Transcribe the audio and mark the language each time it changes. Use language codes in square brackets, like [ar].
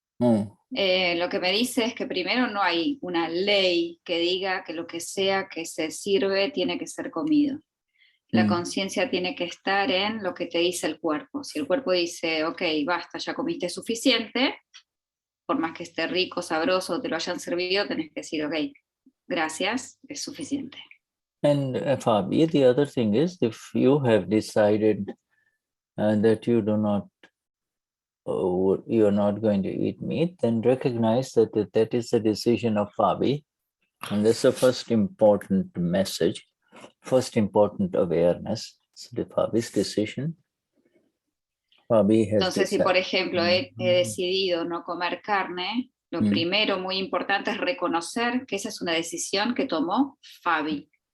[es] Lo que me dice es que primero no hay una ley que diga que lo que sea que se sirve tiene que ser comido. La conciencia tiene que estar en lo que te dice el cuerpo. Si el cuerpo dice, ok, basta, ya comiste suficiente, por más que esté rico, sabroso, te lo hayan servido, tenés que decir, ok, gracias, es suficiente. [en] And Fabi, the other thing is, if you have decided that you do not, you are not going to eat meat, then recognize that that is the decision of Fabi. And that's the first important message, first important awareness. It's the Fabi's decision. Fabi has [es] Entonces, si [en] decided. [es] por ejemplo he decidido no comer carne, lo primero muy importante es reconocer que esa es una decisión que tomó Fabi.